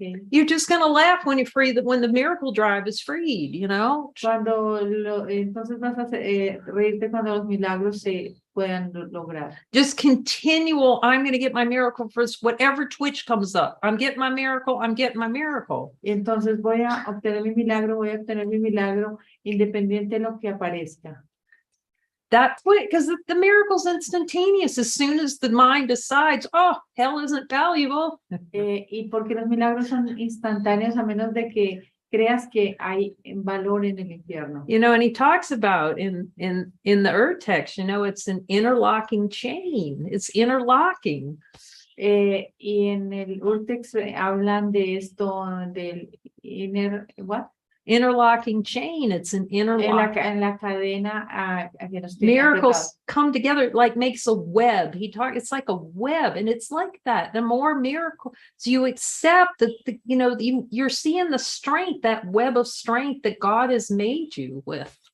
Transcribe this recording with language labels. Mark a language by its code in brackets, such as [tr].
[en] you're just going to laugh when when the miracle drive is freed, you know. [es] Entonces vas a reírte cuando los milagros se puedan lograr. [en] Just continual, I'm going to get my miracle first, whatever twitch comes up. I'm getting my miracle, I'm getting my miracle. [es] Entonces voy a obtener mi milagro, independiente de lo que aparezca. [en] That quick, because the miracle's instantaneous. As soon as the mind decides, oh, hell isn't valuable. [es] Y porque los milagros son instantáneos, a menos de que creas que hay valor en el infierno. [en] You know, and he talks about in the text, you know, it's an interlocking chain. It's interlocking. [es] Y en el text hablan de esto, del [en] what? Interlocking chain. It's an interlocking. [es] En la cadena que nos [en] miracles come together, like makes a web. It's like a web, and it's like that. The more miracles you accept that, you're seeing the strength, that web of strength that God has made you with.